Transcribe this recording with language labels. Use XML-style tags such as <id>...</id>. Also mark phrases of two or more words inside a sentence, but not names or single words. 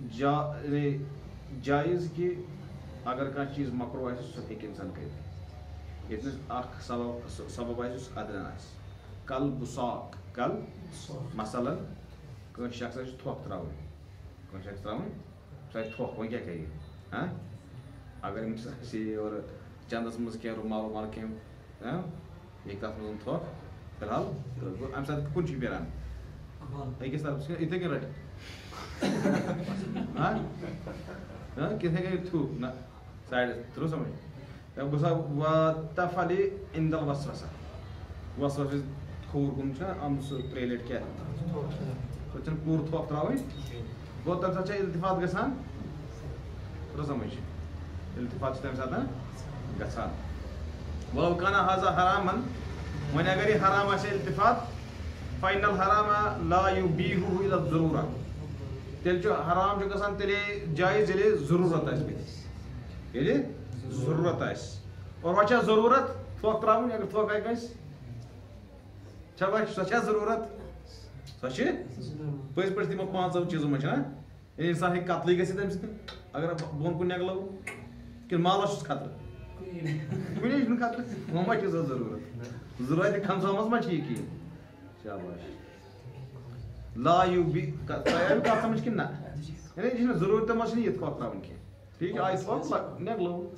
<ks>جایز کہ اگر کانٛہہ چیٖز مکروہ آسہِ سُہ ہیٚکہِ اِنسان کٔرِتھ ییٚتنس اکھ سبب آسہِ یُس ادنا آسہِ کل بُساق کل مثلاً کٲنٛسہِ شخصس چھُ تھۄکھ ترٛاوٕنۍ کٲنٛسہِ شخص ترٛاوٕنۍ سۄ آسہِ تھۄکھ وۄنۍ کیٛاہ کرِ اگر أمِس آسہِ یورٕ چندس منٛز کینٛہہ رُمال وُمال کینٛہہ ییٚکہِ تتھ منٛز تھۄکھ فی الحال امہِ ساتہٕ کُن چھُ پھیران أکِس طرفس یِتھٕے کٔنۍ رٹہِ کِتھٕے کٔنۍ تھوٚو نہ سایڈس ترٛوو سمجھ</ks> <ar>وتفعل عند الوسوسة</ar> <ks>وسوسہ کھووُر کُن چھُنہ آمُت سُہ ترٛیٚیہِ لٹہِ کیٛاہ سۄ چھنہٕ پوٗرٕ تھۄکھ ترٛاوٕنۍ گوٚو تمہِ ساتہٕ چھا التفات گژھان ترٛوو سمجھ التفات چھُ تمہِ ساتہٕ گژھان</ks> <ar>ولو كان هذا حراما</ar> <ks>وۄنۍ اگر یہِ حرام آسہِ التفات</ks> <ar>فإن الحرام لا يبيحه إلى الضرورة</ar> <ks>تیٚلہِ چھُ حرام چھُ گژھان تیٚلے جایز ییٚلہِ ضروٗرت آسہِ بیٚیہِ ییٚلہِ ضروٗرت آسہِ اور وۄنۍ چھا ضروٗرت تھۄکھ ترٛاوٕنۍ اگر تھۄکھ آیہِ کٲنٛسہِ چھا وۄنۍ سۄ چھا ضروٗرت سۄ چھِ پٔزۍ پٲٹھۍ تِمو پانٛژو چیٖزو منٛز چھِنہ ییٚلہِ اِنسان ہیٚکہِ قتلٕے گٔژھِتھ تَمہِ سۭتۍ اگر بۄن کُن نٮ۪گلو کِنہٕ مالس چھُس خطرٕ کُنے چھُنہٕ خطرٕ وۄنۍ ما چھِ سۄ ضروٗرت ضروٗرت خمسامس ما چھِ یہِ کِہیٖنۍ شاباش لا یوٗبی تۄہہِ آیوٕ کتھ سمجھ کِنہٕ نہ یعنی یہِ چھِنہٕ ضروٗرتہٕ منٛز چھِنہٕ یہِ تھۄکھ ترٛاوٕنۍ کینٛہہ ٹھیٖک آیہِ تھۄکھ نٮ۪گلو</ks>